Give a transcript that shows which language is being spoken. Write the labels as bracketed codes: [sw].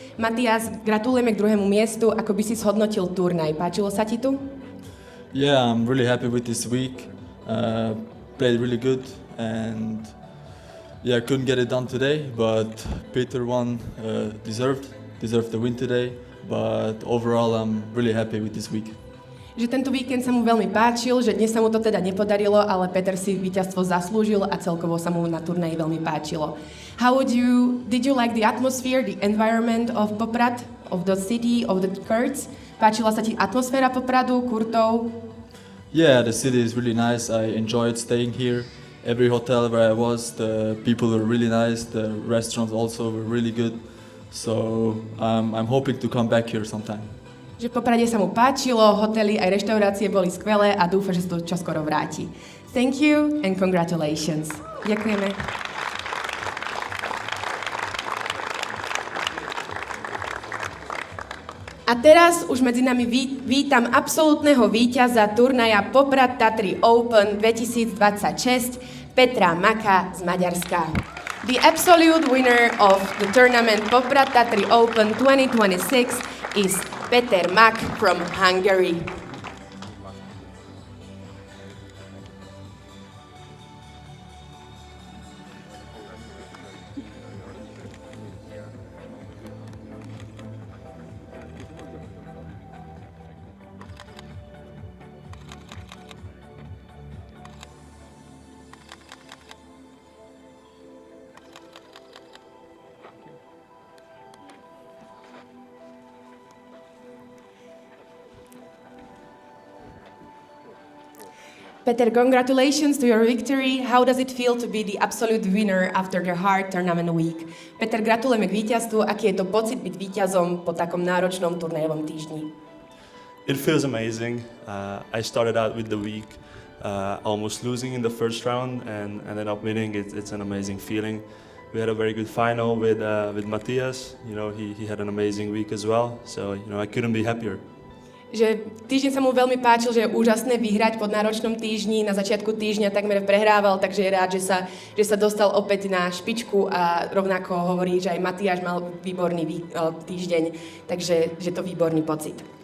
[sk] Matthias, gratulujeme k druhému miestu. Ako by si zhodnotil turnaj? Páčilo sa ti tu? [en] Yeah, I'm really happy with this week. Played really good and yeah, couldn't get it done today, but Peter won, deserved the win today. But overall, I'm really happy with this week. [sk] Že tento víkend sa mu veľmi páčil, že dnes sa mu to teda nepodarilo, ale Peter si víťazstvo zaslúžil a celkovo sa mu na turnaji veľmi páčilo. [en] Did you like the atmosphere, the environment of Poprad, of the city, of the courts? [sk] Páčila sa ti atmosféra Popradu, kurtov? [en] Yeah, the city is really nice. I enjoyed staying here. Every hotel where I was, the people were really nice. The restaurants also were really good. So I'm hoping to come back here sometime. [sk] Že v Poprade sa mu páčilo, hotely aj reštaurácie boli skvelé a dúfa, že sa to čoskoro vráti. [en] Thank you and congratulations. [sk] Ďakujeme. A teraz už medzi nami vítam absolútneho víťaza turnaja Poprad Tatry Open 2026, Petra Maka z Maďarska. [en] The absolute winner of the tournament Poprad Tatry Open 2026 is Peter Mak from Hungary. Peter, congratulations to your victory. How does it feel to be the absolute winner after the hard tournament week? [sk] Peter, gratulujeme k víťazstvu. Aký je to pocit byť víťazom po takom náročnom turnajovom týždni? [en] It feels amazing. I started out with the week almost losing in the first round and ended up winning. It's an amazing feeling. We had a very good final with Matthias. You know, he had an amazing week as well. So, you know, I couldn't be happier. [sk] Že týždeň sa mu veľmi páčil, že je úžasné vyhrať po náročnom týždni. Na začiatku týždňa takmer prehrával, takže je rád, že sa dostal opäť na špičku a rovnako hovorí, že aj Matiáš mal výborný týždeň, takže že to výborný pocit.